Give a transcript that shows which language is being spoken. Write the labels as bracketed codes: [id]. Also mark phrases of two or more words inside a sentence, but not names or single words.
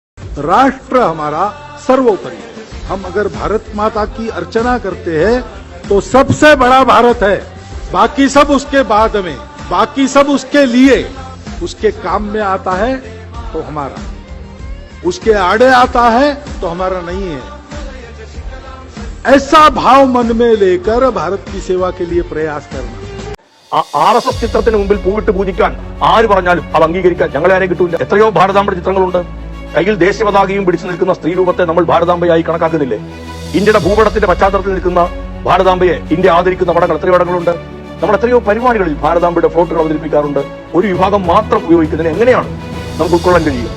[hi] राष्ट्र हमारा सर्वोपरि है। हम अगर भारत माता की अर्चना करते हैं तो सबसे बड़ा भारत है, बाकी सब उसके बाद में, बाकी सब उसके लिए, उसके काम में आता है तो हमारा, उसके आड़े आता है तो हमारा नहीं है। ऐसा भाव मन में लेकर भारत की सेवा के लिए प्रयास करना। [ml] RSS ചിത്രത്തിന് മുമ്പിൽ പൂവിട്ട് പൂജിക്കാൻ ആര് പറഞ്ഞാലും അത് അംഗീകരിക്കാൻ ഞങ്ങളെ ആരെയും കിട്ടൂല. എത്രയോ ഭാരതാംബയുടെ ചിത്രങ്ങളുണ്ട്. കയ്യിൽ ദേശീയ പതാകയും പിടിച്ചു നിൽക്കുന്ന സ്ത്രീ രൂപത്തെ നമ്മൾ ഭാരതാംബയായി കണക്കാക്കുന്നില്ലേ? ഇന്ത്യയുടെ ഭൂപടത്തിന്റെ പശ്ചാത്തലത്തിൽ നിൽക്കുന്ന ഭാരതാംബയെ ഇന്ത്യ ആദരിക്കുന്ന പടങ്ങൾ എത്രയോ പടങ്ങളുണ്ട്. നമ്മൾ എത്രയോ പരിപാടികളിൽ ഭാരതാംബയുടെ ഫ്ലോട്ടുകൾ അവതരിപ്പിക്കാറുണ്ട്. ഒരു വിഭാഗം മാത്രം ഉപയോഗിക്കുന്നതിന് എങ്ങനെയാണ് നമുക്ക് ഉൾക്കൊള്ളാൻ കഴിയും?